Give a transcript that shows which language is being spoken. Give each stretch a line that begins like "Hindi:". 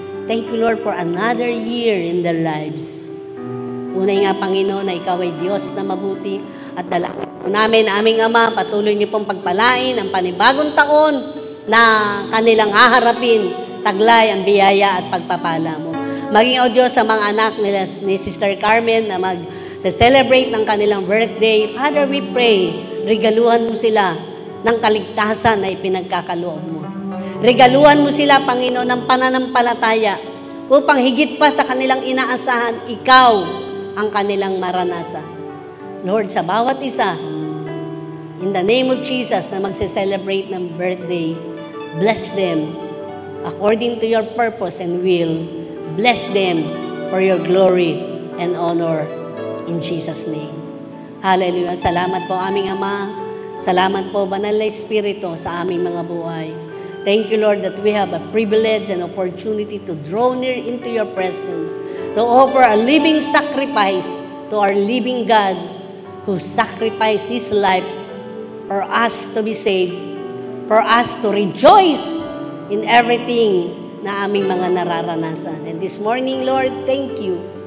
English: Thank you, Lord, for another year in their lives.
Filipino: Unay nga, Panginoon, na ikaw ay Diyos na mabuti at dalangin po namin, aming Ama, patuloy niyo pong pagpalain ang panibagong taon na kanilang haharapin, taglay ang biyaya at pagpapala mo. Maging, O Diyos, sa mga anak nila, ni Sister Carmen na mag-celebrate ng kanilang birthday,
English: Father, we pray,
Filipino: regaluhan mo sila ng kaligtasan na ipinagkakaloob mo. Regaluhan mo sila, Panginoon, ng pananampalataya upang higit pa sa kanilang inaasahan, ikaw ang kanilang maranasan.
English: Lord,
Filipino: sa bawat isa,
English: in the name of Jesus
Filipino: na magse-celebrate ng birthday,
English: bless them according to your purpose and will. Bless them for your glory and honor in Jesus' name.
Filipino: Hallelujah. Salamat po, aming Ama. Salamat po, Banal na Espiritu, sa aming mga buhay.
English: Thank you, Lord, that we have a privilege and opportunity to draw near into your presence, to offer a living sacrifice to our living God who sacrificed His life for us to be saved, for us to rejoice in everything
Filipino: na aming mga nararanasan.
English: And this morning, Lord, thank you